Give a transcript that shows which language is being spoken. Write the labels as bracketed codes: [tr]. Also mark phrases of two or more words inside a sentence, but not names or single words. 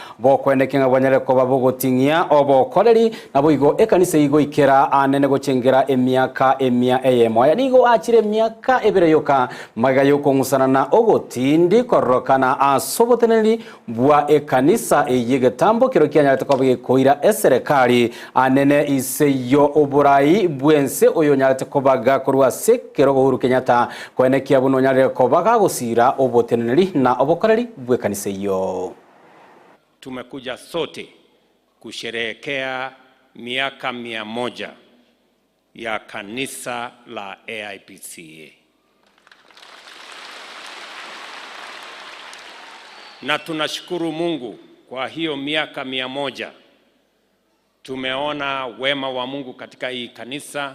[guz] bokwendekenga bwanyareko babogotingia obokoreri naboigo ekanisa igo ikera anene gochengera emyaka emia Eyemo ya nigo achire emyaka ebere yoka magayo kongusana na ogotindi korokana asoboteneri bwa ekanisa eyegetambo kiro kyanyarete kwabwe koira eserekali anene iseyo oburai bwense oyo nyarete kobaga korwa sekero Uhuru Kenyatta kwenekia buno nyarete kobaga gusira oboteneri na obokoreri bwe kanisa iyo. [sw] Tumekuja sote kusherehekea miaka 100 ya kanisa la AIPCA. Na tunashukuru Mungu kwa hiyo miaka 100 tumeona wema wa Mungu katika hii kanisa.